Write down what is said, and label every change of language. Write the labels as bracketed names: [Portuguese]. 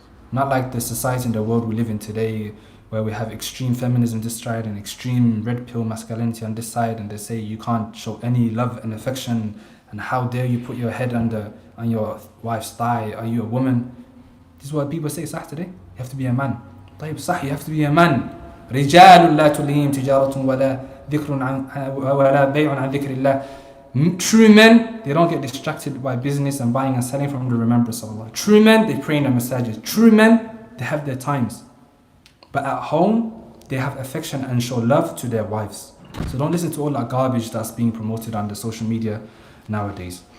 [English] Not like the society in the world we live in today, where we have extreme feminism this side and extreme red pill masculinity on this side, and they say you can't show any love and affection, and how dare you put your head on your wife's thigh, are you a woman? This is what people say, sah, today. You have to be a man. [Arabic] طيب صح, [English] you have to be a man. [Arabic] رجال لا تلهيهم تجارة ولا ذكر ولا بيع عن ذكر الله. [English] True men, they don't get distracted by business and buying and selling from the remembrance of Allah. True men, they pray in the masajid. True men, they have their times. But at home, they have affection and show love to their wives. So don't listen to all that garbage that's being promoted on the social media nowadays.